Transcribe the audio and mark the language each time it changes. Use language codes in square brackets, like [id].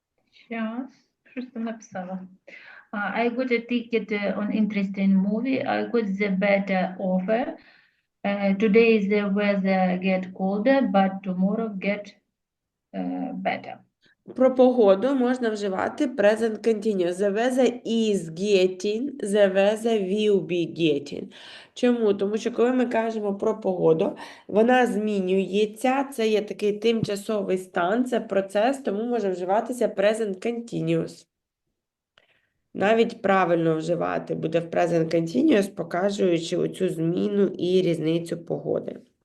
[ru] Сейчас, [uk] щось там написала. [en] I got a ticket on interesting movie. I got the better offer. Today the weather get colder, but tomorrow get better. [uk] про погоду можна вживати present continuous. [en] The weather is getting, the weather will be getting. [uk] Чому? Тому що коли ми кажемо про погоду, вона змінюється, це є такий тимчасовий стан, це процес, тому може вживатися present continuous. Навіть правильно вживати буде в present continuous, показуючи оцю зміну і різницю погоди.